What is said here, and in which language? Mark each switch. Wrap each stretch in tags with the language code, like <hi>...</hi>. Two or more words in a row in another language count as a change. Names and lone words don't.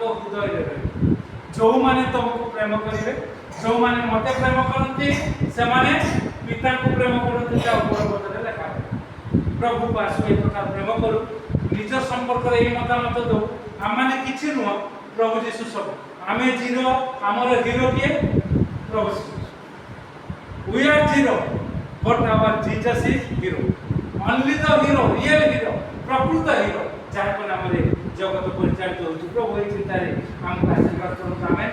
<or>ହୃଦୟରେ ରହିବ ଯେଉଁମାନେ ତମକୁ ପ୍ରେମ କରିବେ ଯେଉଁମାନେ ମୋତେ ପ୍ରେମ କରନ୍ତି ସେମାନେ ପିତାଙ୍କୁ ପ୍ରେମ କରନ୍ତି ତା ଉପର ପଦରେ ଲେଖା ପ୍ରଭୁକୁ ଆସୁ ଏ ପ୍ରକାର ପ୍ରେମ କରୁ ନିଜ ସମ୍ପର୍କରେ ଏହି ମତାମତ ଦେଉ ଆମମାନେ କିଛି ନୁହଁ ପ୍ରଭୁ ଯୀଶୁ ସବୁ ଆମେ ଜିରୋ ଆମର ହିରୋ କିଏ ପ୍ରଭୁ ଯୀଶୁ</or> <en>we are zero but our Jesus is hero only the hero real hero</en> <or>ପ୍ରକୃତ ହିରୋ ଯାହାଙ୍କ ନାମରେ ଜଗତ ପରିଚାଳିତ ହେଉଛି ପ୍ରଭୁ ଏହି ଚିନ୍ତାରେ ଆମକୁ ଆଶୀର୍ବାଦ କରନ୍ତୁ ଆମେ</or>